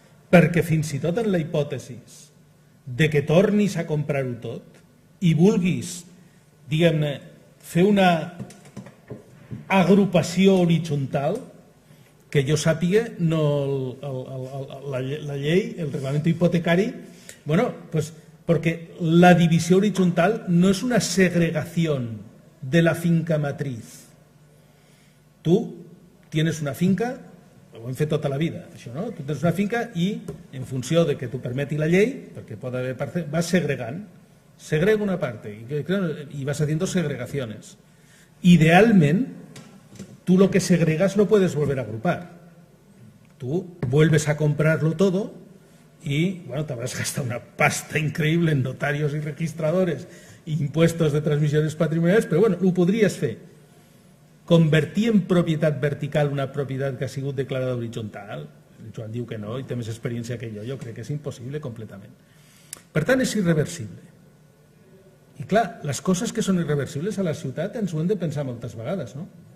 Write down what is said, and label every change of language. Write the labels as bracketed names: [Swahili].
[Catalan] Perquè fins i tot en la hipòtesi de que tornis a comprar-ho tot i vulguis, diguem-ne, fer una agrupació horitzontal, que jo sàpiga, la llei, el reglament hipotecari, bueno, [Spanish] pues porque la división horizontal no es una segregación de la finca matriz. Tú tienes una finca, [Catalan] ho hem fet tota la vida, això, no? Tu tens una finca i, en funció de que t'ho permeti la llei, perquè pot haver parcel·les, vas segregant. [Spanish] Segrega una parte y vas haciendo segregaciones. Idealment, tú lo que segregas lo puedes volver a agrupar. Tú vuelves a comprarlo todo y, bueno, te habrás gastado una pasta increíble en notarios y registradores, impuestos de transmissiones patrimonials, [Catalan] però bueno, ho podries fer. Convertir en propietat vertical una propietat que ha sigut declarada horitzontal, el Joan diu que no i té més experiència que jo crec que és impossible completament. Per tant, és irreversible. I clar, les coses que són irreversibles a la ciutat ens ho hem de pensar moltes vegades, no?